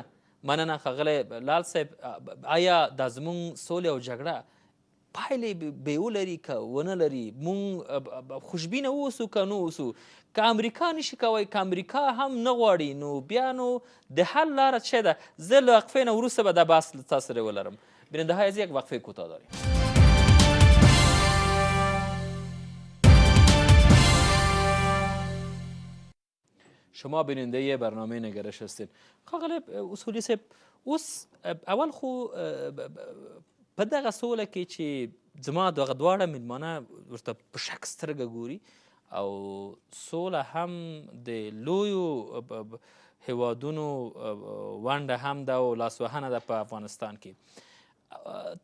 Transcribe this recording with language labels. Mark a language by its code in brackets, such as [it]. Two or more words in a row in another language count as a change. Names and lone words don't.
[ps] مننه ښاغلی لال صاحب، آیا دا زموږ سولې او جګړه پایلې به ولري که ونه لري؟ مونږ خوشبینه اوسو که نه اوسو؟ که امریکا نشي کوی، که امریکا هم نه غواړي، نو بیا نو د حل لاره چه ده؟ زه له وقفې نه وروسته به دا بحث له تاسو سره ولرم. [fa] بیننده های از یک وقفه کوتاه داریم. شما بیننده برنامه نگرش هستید. [ps] خاقل اصولی صاحب، اوس اول خو په دغه سوله کې چې زما دغه دواړه میلمانه ورته په شک سترګه ګوري او سوله هم د لویو هیوادونو ونډه هم ده او لاسوهنه ده په افغانستان کې.